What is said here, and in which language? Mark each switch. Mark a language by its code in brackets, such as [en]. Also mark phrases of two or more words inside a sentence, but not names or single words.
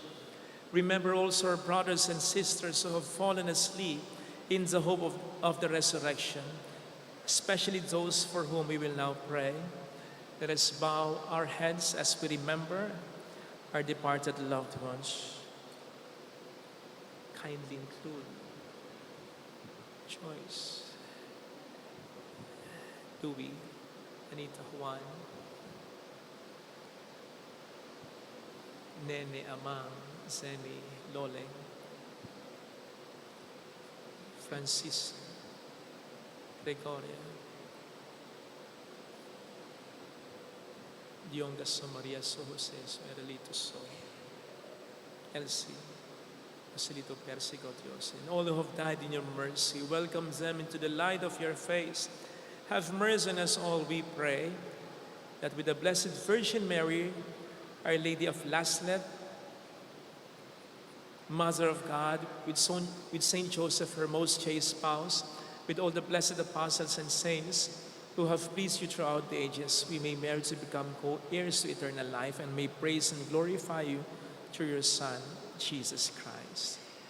[en] Remember also our brothers and sisters who have fallen asleep in the hope of the resurrection, especially those for whom we will now pray. Let us bow our heads as we remember our departed loved ones. Kindly include Joyce, Dewey, Anita Juan, Nene Amang, Zeni Loleng, Francis, Gregoria, Dionga So Maria So Jose So Erelito So, Elsie, Basilito Persico Dios, and all who have died in your mercy, welcome them into the light of your face. Have mercy on us all, we pray, that with the Blessed Virgin Mary, Our Lady of Laslet, Mother of God, with Saint Joseph, her most chaste spouse, with all the blessed apostles and saints who have pleased you throughout the ages, we may merit to become co-heirs to eternal life and may praise and glorify you through your Son, Jesus Christ.